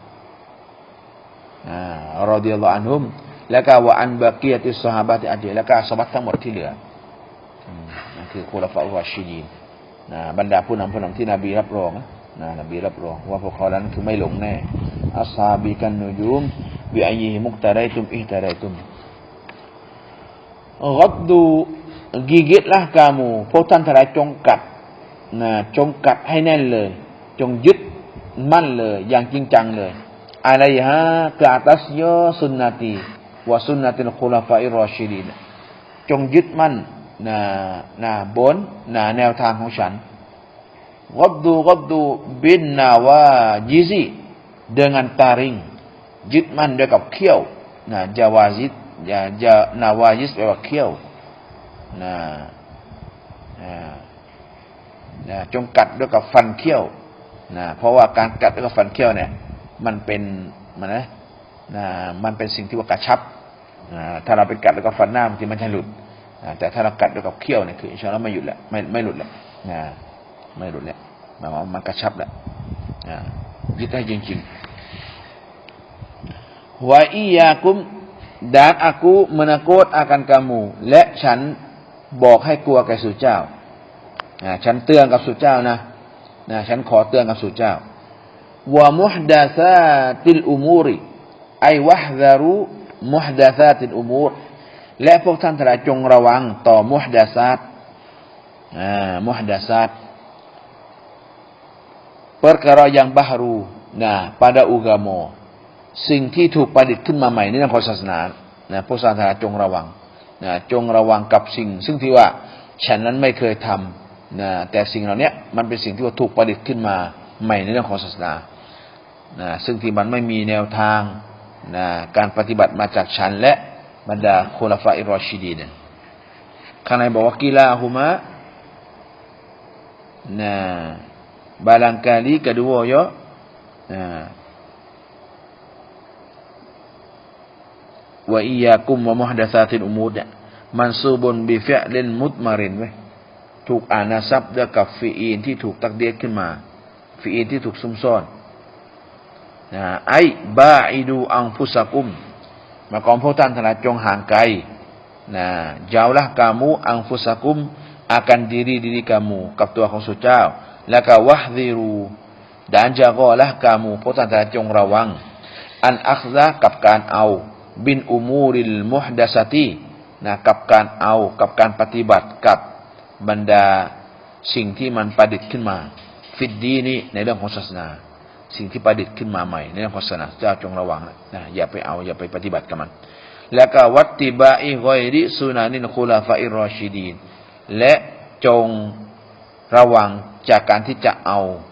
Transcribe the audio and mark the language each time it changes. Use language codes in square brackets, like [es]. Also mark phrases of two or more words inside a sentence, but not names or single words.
[th] รอฎิยัลลอฮุอันฮุมแล้วก็ [ar] وعن بقية الصحابة أج [th] แล้วก็ซอฮาบะทั้งหมดที่เหลือนั่นคือกุลาฟาอุรรอชิดีนบรรดาผู้นำที่นบีรับรองนบีรับรองว่าพวกเขานั้นคือไม่หลงแน่ [ar] أصحابي كالنجوم بأيهم اقتديتم اهتديتم [th] กัดดู [ms] gigitlah kamu [th] พวกท่านทั้งหลายจงกัดให้แน่นเลย จงยึดมั่นเลยอย่างจริงจังเลยอะลัยฮะ [ms] ke atasnya [ar] سنتي وسنة الخلفاء الراشدين [th] จงยึดมั่นบนแนวทางของฉัน [ar] عضوا بالنواجذ [ms] dengan taring [th] ยึดมั่นด้วยกับเขี้ยว [ar] جوازذ نواجذ [th] แปลว่าเขี้ยว จงกัดด้วยกับฟันเขี้ยวเพราะว่าการกัดด้วยกับฟันเขี้ยวเนี่ยมันเป็นสิ่งที่ว่ากระชับถ้าเราไปกัดด้วยกับฟันหน้าบางทีมันจะหลุดแต่ถ้าเรากัดด้วยกับเขี้ยวเนี่ยคือ [ar] إن شاء الله [th] ไม่หยุดแล้วไม่หลุดแล้วไม่หลุดแล้วมันกระชับแล้วยึดได้จริง ๆ [ar] وإياكم [ms] dan aku menakut akan kamu [th] และฉันบอกให้กลัวแก่สู่เจ้าฉันเตือนกับสู่เจ้านะฉันขอเตือนกับสู่เจ้า [ar] ومحدثات الأمور أي واحذروا محدثات الأمور [th] และพวกท่านทั้งหลายจงระวังต่อมุฮดาซาต [ms] perkara yang baharu pada agama [th] สิ่งที่ถูกประดิษฐ์ขึ้นมาใหม่ในทางศาสนาพวกศาสนา จงระวังจงระวังกับสิ่งซึ่งที่ว่าฉันนั้นไม่เคยทำแต่สิ่งเหล่านี้มันเป็นสิ่งที่ว่าถูกประดิษฐ์ขึ้นมาใหม่ในเรื่องของศาสนาซึ่งที่มันไม่มีแนวทางการปฏิบัติมาจากฉันและบรรดาคุลาฟาอิรรอชิดีนข้างในบอกว่ากิลาฮุมะ [ms] barangkali keduanya [ar] وإياكم ومحدثات الأمور منصوب بفعل مضمر [th] ถูกอ่านนับด้วยกับฟิอีลที่ถูกตักดีรขึ้นมาฟิอีลที่ถูกซุมซ่อน [ar] أي باعدوا أنفسكم [th] มากอง พวกท่านทั้งหลายจงห่างไกล [ms] jauhlah kamu [th] อันฟุซากุม [ms] akan diri kamu [th] กับตัวของสุเจ้าแล้วก็วะฮซิรู [ms] dan jagalah kamu [th] พวกท่านทั้งหลาย จงระวัง [ar] عن أخذ [th] กับการเอา [ar] بالأمور المحدثة [th] กับการเอากับการปฏิบัติกับบรรดาสิ่งที่มันประดิษฐ์ขึ้นมาฟิดดีนี้ในเรื่องของศาสนาสิ่งที่ประดิษฐ์ขึ้นมาใหม่ในเรื่องของศาสนาเจ้าจงระวังอย่าไปเอาอย่าไปปฏิบัติกับมันแล้วก็ [ar] واتباع غير سنن الخلفاء الراشدين [th] และจงระวังจากการที่จะเอา